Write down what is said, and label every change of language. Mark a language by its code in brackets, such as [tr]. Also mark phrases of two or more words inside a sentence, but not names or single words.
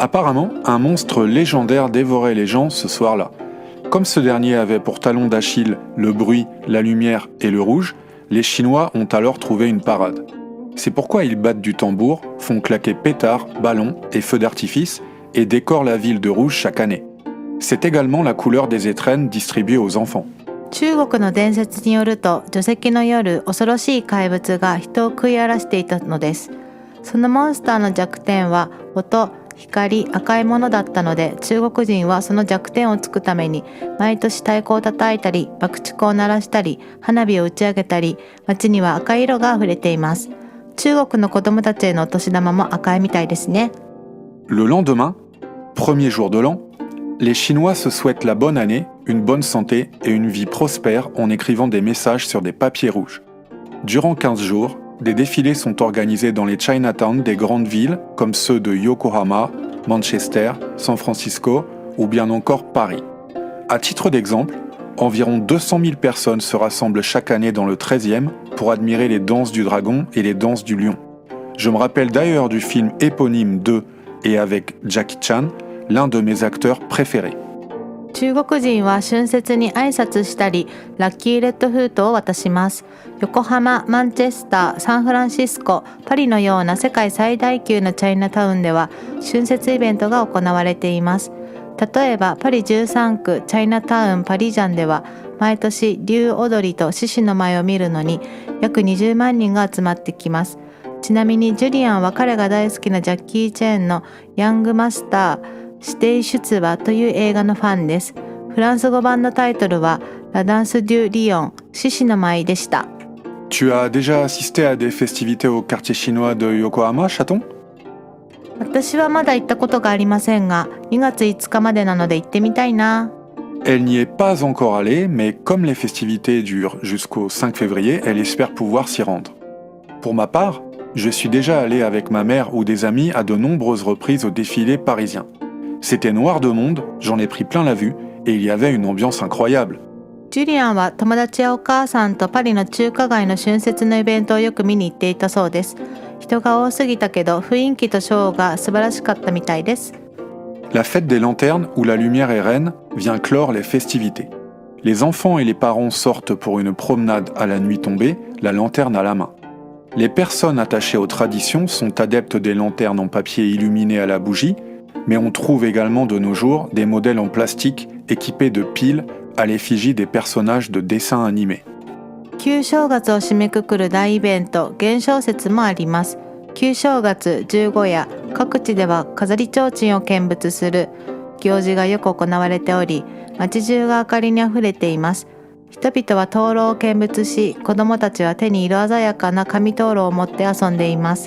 [fr] Apparemment, un monstre légendaire dévorait les gens ce soir-là. Comme ce dernier avait pour talon d'Achille le bruit, la lumière et le rouge, les Chinois ont alors trouvé une parade. C'est pourquoi ils battent du tambour, font claquer pétards, ballons et feux d'artifice et décorent la ville de rouge chaque année. C'est également la couleur des étrennes distribuées aux enfants. [ja] 中国の伝説によると、除夕の夜、恐ろしい怪物が人を食い荒らしていたのです。そのモンスターの弱点は音、光、赤いものだったので、中国人はその弱点をつくために毎年太鼓を叩いたり、爆竹を鳴らしたり、花火を打ち上げたり、街には赤い色があふれています。中国の子供たちへのお年玉も赤いみたいですね。 [fr] Le lendemain, premier jour de l'an, les Chinois se souhaitent la bonne année, une bonne santé et une vie prospère en écrivant des messages sur des papiers rouges. Durant 15 jours, des défilés sont organisés dans les Chinatown des grandes villes comme ceux de Yokohama, Manchester, San Francisco ou bien encore Paris. À titre d'exemple, environ 200 000 personnes se rassemblent chaque année dans le 13e pour admirer les danses du dragon et les danses du lion. Je me rappelle d'ailleurs du film éponyme de et avec Jackie Chan, l'un de mes acteurs préférés. [ja] 中国人は春節に挨拶したり、ラッキーレッドフートを渡します。横浜、マンチェスター、サンフランシスコ、パリのような世界最大級のチャイナタウンでは春節イベントが行われています。例えばパリ13区チャイナタウンパリジャンでは毎年竜踊りと獅子の舞を見るのに約20万人が集まってきます。ちなみにジュリアンは彼が大好きなジャッキー・チェーンのヤングマスター指定出馬という映画のファンです。フランス語版のタイトルはラダンス・デュ・リオン、獅子の舞でした。 [fr] Tu as déjà assisté à des festivités au quartier chinois de Yokohama, chaton? [ja] 私はまだ行ったことがありませんが、2月5日までなので行ってみたいな。 [fr] Elle n'y est pas encore allée, mais comme les festivités durent jusqu'au 5 février, elle espère pouvoir s'y rendre. Pour ma part, je suis déjà allé avec ma mère ou des amis à de nombreuses reprises au défilé parisien. C'était noir de monde, j'en ai pris plein la vue, et il y avait une ambiance incroyable. [ja] ジュリアンは友達やお母さんとパリの中華街の春節のイベントをよく見に行っていたそうです。人が多すぎたけど雰囲気とショーが素晴らしかったみたいです。 [fr] La fête des lanternes, où la lumière est reine, vient clore les festivités. Les enfants et les parents sortent pour une promenade à la nuit tombée, la lanterne à la main. Les personnes attachées aux traditions sont adeptes des lanternes en papier illuminé à la bougie, mais on trouve également de nos jours des modèles en plastique équipés de piles à l'effigie des personnages de dessins animés. [ja] 旧正月を締めくくる大イベント、元宵節もあります。旧正月、十五夜、各地では飾り提灯を見物する行事がよく行われており、街中が明かりにあふれています。人々は灯籠を見物し、子どもたちは手に色鮮やかな紙灯籠を持って遊んでいます。